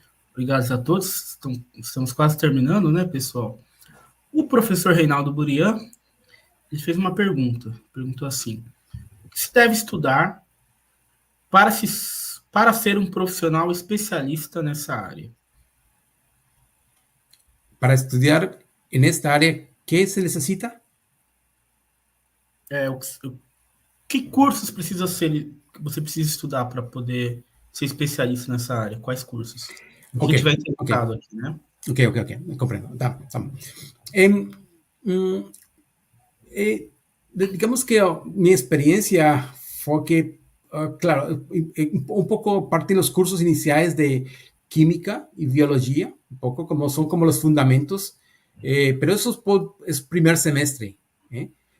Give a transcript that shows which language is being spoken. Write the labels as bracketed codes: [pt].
[pt] Obrigado a todos. Estamos quase terminando, né, pessoal? O professor Reinaldo Burian, ele fez uma pergunta. Perguntou assim: o que se deve estudar para, para ser um profissional especialista nessa área? [es] Para estudiar en esta área, ¿qué se necesita? [pt] Que cursos você precisa estudar para poder ser especialista nessa área? Quais cursos? O que Ok, tiver ok, interessado aqui, né? [es] ok, comprendo. Em, mm, digamos que mi experiencia fue que, claro, un poco parte de los cursos iniciales de química y biología, un poco como son como los fundamentos, pero eso es primer semestre. ¿Eh?